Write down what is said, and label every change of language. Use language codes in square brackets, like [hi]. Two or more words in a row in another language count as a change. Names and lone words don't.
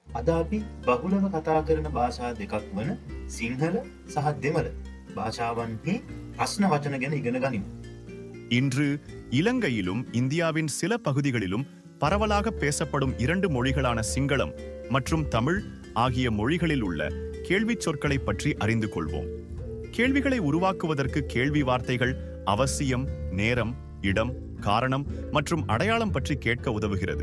[si] අද අපි බහුලව කතා කරන භාෂා දෙකක් වන සිංහල සහ දෙමළ භාෂාවන්හි ප්‍රශ්න වචන ගැන ඉගෙන ගනිමු. [ta] இன்று இலங்கையிலும் இந்தியாவின் சில பகுதிகளிலும் பரவலாக பேசப்படும் இரண்டு மொழிகளான சிங்களம் மற்றும் தமிழ் ஆகிய மொழிகளில் உள்ள கேள்விச் சொற்களை பற்றி அறிந்து கொள்வோம். கேள்விகளை உருவாக்குவதற்கு கேள்வி வார்த்தைகள் அவசியம், நேரம், இடம், காரணம் மற்றும் அடையாளம் பற்றி கேட்க உதவுகிறது.